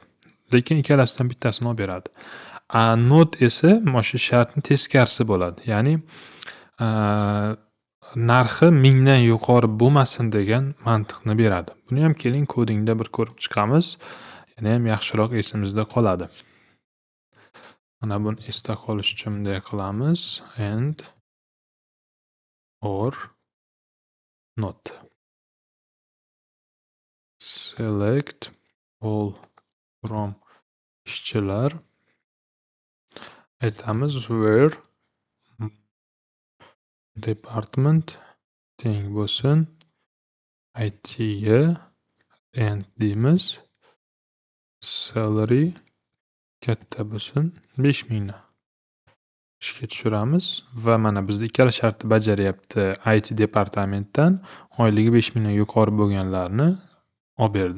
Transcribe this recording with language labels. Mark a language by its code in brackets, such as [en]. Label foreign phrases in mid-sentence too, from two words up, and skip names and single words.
[uz] Lekin ikkalasidan bittasini olib beradi. Not esa mana shu shartning teskarisi bo'ladi. Ya'ni narxi 1000 dan yuqori bo'lmasin degan mantiqni beradi. Buni ham keling kodingda bir ko'rib chiqamiz. Yana ham yaxshiroq esimizda qoladi. Mana buni esda qolish uchun bunday qilamiz. [en] And or not. Select all from ishchilar. [uz] Aytamiz [en] where department [uz] teng bo'lsin IT ga and deymiz. Salary katta bo'lsin 5000 dan. Ishga tushiramiz va mana bizda ikkala shartni bajaryapti. IT departamentdan oyligi 5000 dan yuqori bo'lganlarni olib berdi.